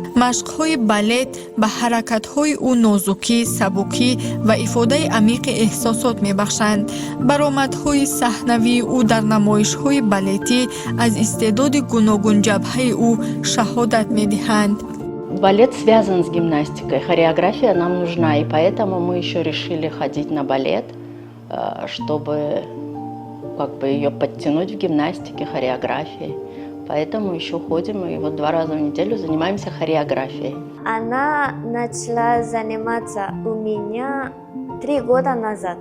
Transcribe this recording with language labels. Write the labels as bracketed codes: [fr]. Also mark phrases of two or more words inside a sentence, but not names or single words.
[tg] Машқҳои балет ба ҳаракатҳои ӯ нозукӣ, сабукӣ ва ифодаи амиқи эҳсосот мебахшанд. баромадҳои саҳнавии ӯ дар намоишҳои балетӣ аз истеъдоди гуногун ҷабҳаи ӯ шаҳодат медиҳанд. [ru] Балет связан с гимнастикой, хореография нам нужна, и поэтому мы еще решили ходить на балет, чтобы ее подтянуть в гимнастике, хореографии. Поэтому еще ходим, и вот 2 раза в неделю занимаемся хореографией. Она начала заниматься у меня 3 года назад.